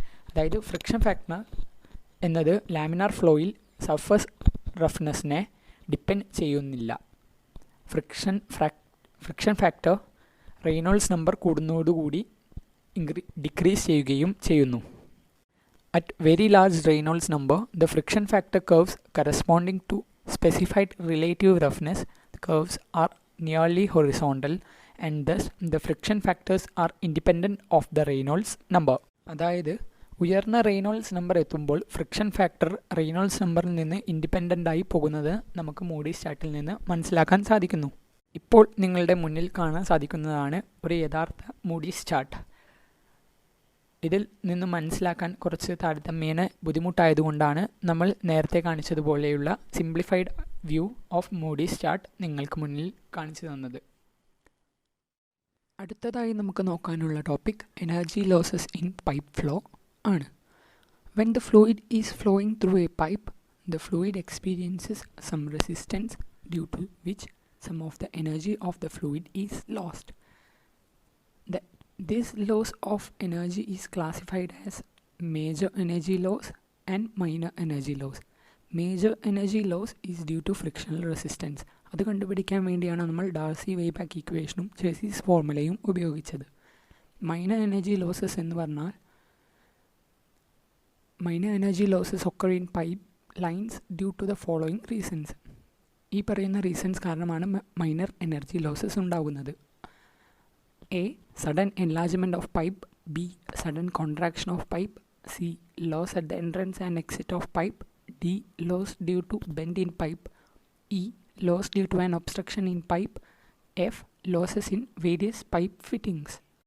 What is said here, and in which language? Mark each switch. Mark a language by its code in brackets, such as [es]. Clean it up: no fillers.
[ml] അതായത് friction factor എന്നത് laminar ഫ്ലോയിൽ സർഫസ് റഫ്നെസ്സിനെ ഡിപ്പെൻഡ് ചെയ്യുന്നില്ല. Friction factor Reynolds number കൂടുന്നതോടുകൂടി decrease ചെയ്യുകയും ചെയ്യുന്നു. [en] At very large Reynolds number, the friction factor curves corresponding to specified relative roughness curves are nearly horizontal and thus the friction factors are independent of the Reynolds number. [ml] അതായത് ഉയർന്ന Reynolds number എത്തുമ്പോൾ friction factor Reynolds നമ്പറിൽ നിന്ന് independent ആയി പോകുന്നത് നമുക്ക് Moody's ചാർട്ടിൽ നിന്ന് മനസ്സിലാക്കാൻ സാധിക്കുന്നു. ഇപ്പോൾ നിങ്ങളുടെ മുന്നിൽ കാണാൻ സാധിക്കുന്നതാണ് ഒരു യഥാർത്ഥ മൂഡീസ് ചാർട്ട്. ഇതിൽ നിന്ന് മനസ്സിലാക്കാൻ കുറച്ച് താരതമ്യേന ബുദ്ധിമുട്ടായതുകൊണ്ടാണ് നമ്മൾ നേരത്തെ കാണിച്ചതുപോലെയുള്ള simplified view of Moody's chart നിങ്ങൾക്ക് മുന്നിൽ കാണിച്ചു തന്നത്. അടുത്തതായി നമുക്ക് നോക്കാനുള്ള topic energy losses in pipe flow ആണ്. [en] When the fluid is flowing through a pipe, the fluid experiences some resistance due to which some of the energy of the fluid is lost. This loss of energy is classified as major energy loss and minor energy loss. Major energy loss is due to frictional resistance. [ml] അത് കണ്ടുപിടിക്കാൻ വേണ്ടിയാണ് നമ്മൾ ഡാർസി-വെയ്ബാക്ക് ഇക്വേഷനും ചെസിസ് ഫോർമുലയും ഉപയോഗിച്ചത്. [en] minor energy losses [ml] എന്ന് പറഞ്ഞാൽ [en] Minor energy losses occur in pipe lines due to the following reasons. [ml] ഈ പറയുന്ന റീസൺസ് കാരണമാണ് മൈനർ എനർജി ലോസസ് ഉണ്ടാകുന്നത്. [en] A sudden enlargement of pipe, B sudden contraction of pipe, C loss at the entrance and exit of pipe, D loss due to bend in pipe, E loss due to an obstruction in pipe, F losses in various pipe fittings.